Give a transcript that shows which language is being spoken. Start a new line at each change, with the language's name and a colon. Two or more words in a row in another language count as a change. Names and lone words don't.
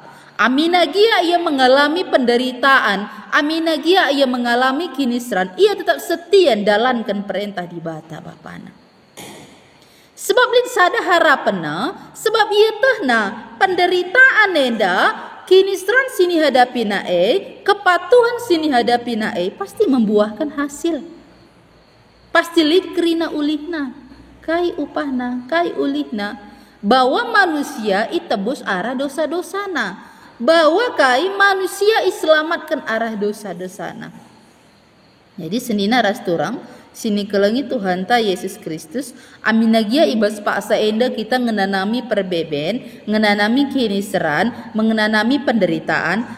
Batak Karo: Aminagia
Indonesian: ia mengalami penderitaan,
Batak Karo: aminagia
Indonesian: ia mengalami kinisran,
Batak Karo: ia
Indonesian: tetap setia
Batak Karo: dalankan perintah di bata bapana. Sebab lid sada harapena, sebab ia tehna penderitaan enda, kinisran sini hadapi nae, kepatuhan sini hadapi nae,
Indonesian: pasti membuahkan hasil.
Batak Karo: Pasti lid kerina ulihna, kai upahna, kai ulihna,
Indonesian: bahwa manusia itebus
Batak Karo: arah dosa-dosana. Bahwa kai
Indonesian: manusia iselamatkan
Batak Karo: arah dosa-dosana. Jadi senina rasturang sini kelengi Tuhan ta Yesus Kristus aminagia ibas paksa enda kita ngenanami perbeben, ngenanami kiniseran, mengenanami penderitaan.